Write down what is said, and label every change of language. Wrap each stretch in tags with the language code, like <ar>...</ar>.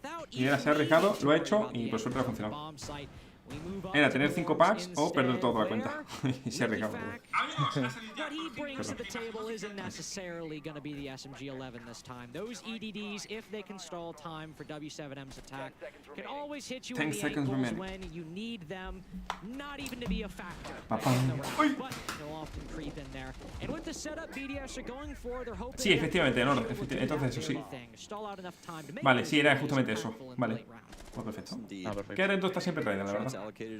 <es>Y era, se ha arriesgado, lo ha hecho y por suerte ha funcionado. Era tener 5 packs o perder toda la cuenta. Y se ha arriesgado.</es> <en>What he brings to the table isn't necessarily going to be the SMG 11 this time. Those EDDs, if they can stall time for W7M's attack, can always hit you in the ankles when you need them, not even to be a factor. But they'll often creep in there. And with the setup BDS are going for, they're hoping.</en> <es>Sí, efectivamente, no, entonces eso sí. Vale, sí, era justamente eso. Vale. Pues perfecto. Que Rento está siempre traída, la verdad.</es>